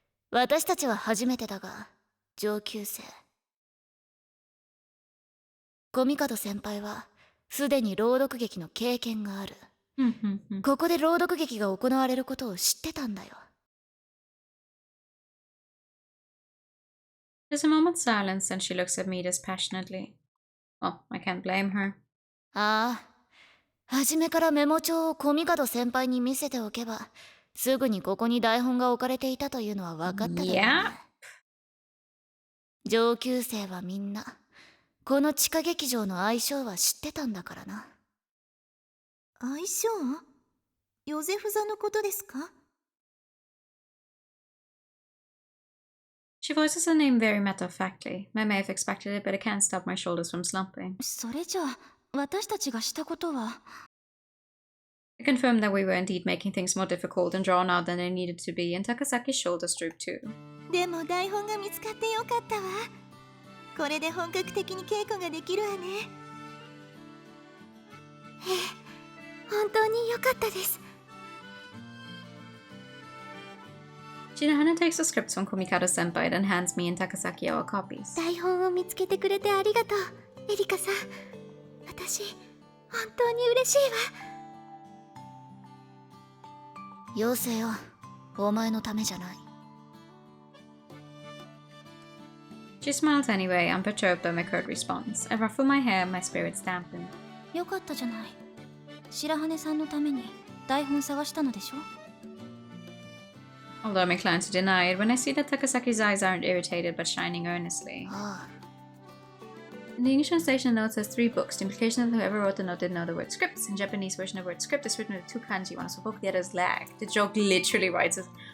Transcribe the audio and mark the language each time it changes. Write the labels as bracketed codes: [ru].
[ja] 私たちは初めてだが、上級生。コミカド先輩はすでに朗読劇の経験がある。ここで朗読劇が行われることを知ってたんだよ。 [en] There's a moment's silence, and she looks at me dispassionately. Well, I can't blame her. [ja] ああ、初めからメモ帳をコミカド先輩に見せておけば、すぐにここに台本が置かれていたというのは分かっただろうね。上級生はみんな、この地下劇場の相性は知ってたんだからな。相性？ヨゼフ座のことですか？ [en] She voices her name very matter-of-factly. I may have expected it, but I can't stop my shoulders from slumping. [ja] それじゃあ私たちがしたことは [en] I confirmed that we were indeed making things more difficult and drawn out than they needed to be, and Takasaki's shoulders drooped too. [ja] でも台本が見つかってよかったわ。これで本格的に稽古ができるわね。本当に良かったです。 [en] Shinohana takes the scripts from Komikado-senpai and hands me and Takasaki our copies. [ja] 台本を見つけてくれてありがとう、エリカさん。私、本当に嬉しいわ。妖精よ、お前のためじゃない。 [en] She smiles anyway, unperturbed by my curt response. I ruffle my hair, my spirits dampen. [ja] よかったじゃない。白羽さんのために台本探したのでしょ。 [en] Although I'm inclined to deny it, when I see that Takasaki's eyes aren't irritated but shining earnestly. [ja] ああ。 [en] In the English translation, the note says 3 books. The implication of whoever wrote the note didn't know the word scripts. In Japanese version, the word script is written with 2 kanji. One is for book, the other is lag. The joke literally writes it.